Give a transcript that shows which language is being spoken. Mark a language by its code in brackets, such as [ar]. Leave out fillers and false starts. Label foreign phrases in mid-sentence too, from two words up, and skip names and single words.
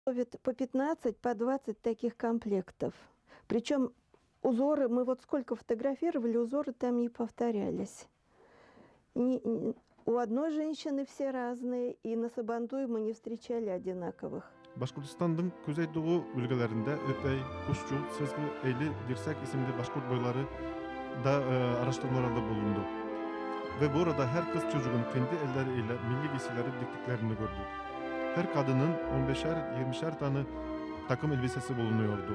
[ru] По 15, по 20 таких комплектов. Причем узоры, мы вот сколько фотографировали, узоры там не повторялись. У одной женщины все разные, и на Сабантуе мы не встречали одинаковых. [tr] Башкортостандын Kuzeydoğu bölgelerinde Öpey, Kuşçul, Sezgi, Eyli, Dirsek isimli Başkurt boyları da araştırmalarda bulundu. Ve burada her kız çocuğun kendi elleriyle milli giysileri diktiklerini gördük. Her kadının 15'er 20'şer tane takım elbisesi bulunuyordu.